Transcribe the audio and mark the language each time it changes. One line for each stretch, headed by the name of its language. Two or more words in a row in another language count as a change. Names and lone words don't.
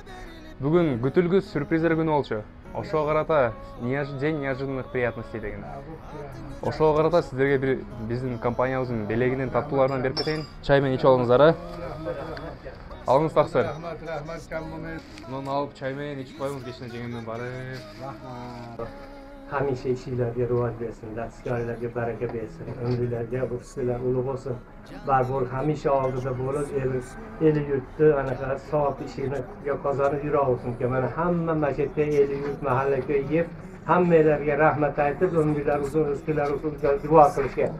Kyrgyz: Бүгүн күтүлгүс сюрприздер күнү болчу. Ошого карата
Russian: день неожиданных приятностей
Kyrgyz: деген. Ошого карата сиздерге бир биздин компаниябыздын белегинен таттууларынан берип кетейин. Чай менен ичип алыңыздар. Алыңыз таксыр. Муну алып чай менен ичип коюңуз, кечине жеңем менен барып. Рахмат.
Uzbek: Hamisha ishinglarga rivoj bersin, dastgohlarga baraka bersin, ömürlerge ustular ulug' bo'lsin. Barbur hamisha oldida bo'lib, eli yurtni anaqa savob ishini qozonib yuraversin. Mana hamma masjidda eli yurt mahalla ko'y yeb, hammalarga rahmat aytib, ömürler uzun, rizqlar uzun duo qilishyapti.